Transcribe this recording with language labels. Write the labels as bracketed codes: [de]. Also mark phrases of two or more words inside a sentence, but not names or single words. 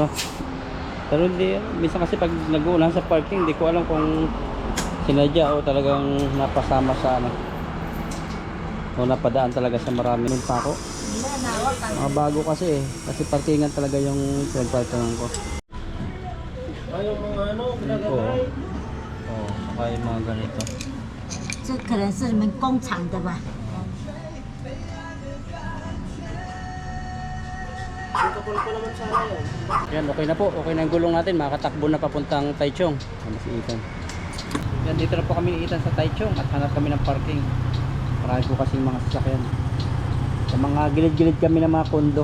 [tl] Pero hindi, minsan kasi pag nag-uulan sa parking, hindi ko alam kung sinadya o talagang napasama sa ano. O napadaan talaga sa marami ng pako. Mga bago kasi eh. Kasi parkingan talaga yung pinagparkingan ko. Ay, yung mga ano, Oo. Oo, saka yung mga ganito. [zh] 这可能是你们工厂的吧？ [tl] protocol pa naman sana yan. Yan, okay na po. Okay na yung gulong natin. Makakatakbo na papuntang Taichung. Ano si Ethan? Yan, dito na po kami ni Ethan sa Taichung at hanap kami ng parking. Marami po kasi mga sasakyan. Sa mga gilid-gilid kami ng mga kondo.